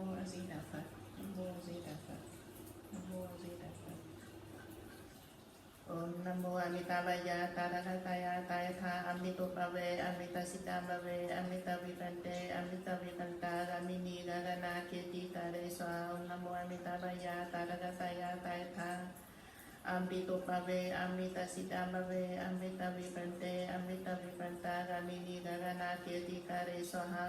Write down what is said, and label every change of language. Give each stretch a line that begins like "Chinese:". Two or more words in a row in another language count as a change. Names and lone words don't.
Vietnamese: di đà Phật, Nam mô di đà Phật, Nam mô di đà Phật.
Sanskrit: Om Namo Amitabhaya Tathagata Tayatha Amrito Bhave Amrita Siddham Bhave Amrita Vikante Amrita Vikanta Gamini Gagana Kirti Tare Swa. Om Namo Amitabhaya Tathagata Tayatha Amrito Bhave Amrita Siddham Bhave Amrita Vikante Amrita Vikanta Gamini Gagana Kirti Tare Swa.